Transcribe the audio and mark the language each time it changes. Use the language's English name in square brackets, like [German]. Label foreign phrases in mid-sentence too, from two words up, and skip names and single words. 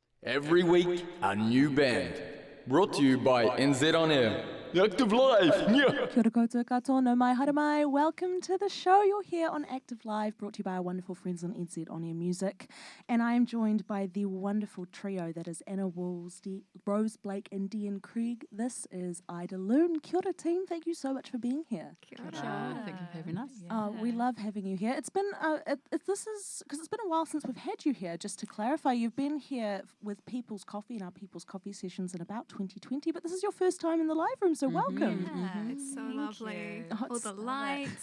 [English] Every week, a new band. Brought to you by NZ On Air. Active Live! Yeah. [Māori] Kia ora koutou katoa, no mai, haere mai. [English] Welcome to the show. You're here on Active Live, brought to you by our wonderful friends on NZ On Air Music. And I am joined by the wonderful trio that is Anna Woolsey, Rose Blake and Dean Krieg. This is Ida Lune. [Māori] Kia ora [English] team, thank you so much for being here. [Māori] Kia ora. [English] Thank you for having us. We love having you here. It's been, because it's been a while since we've had you here. Just to clarify, you've been here with People's Coffee in our People's Coffee sessions in about 2020, but this is your first time in the live room, so welcome. Yeah, it's so lovely. Oh, All the lights,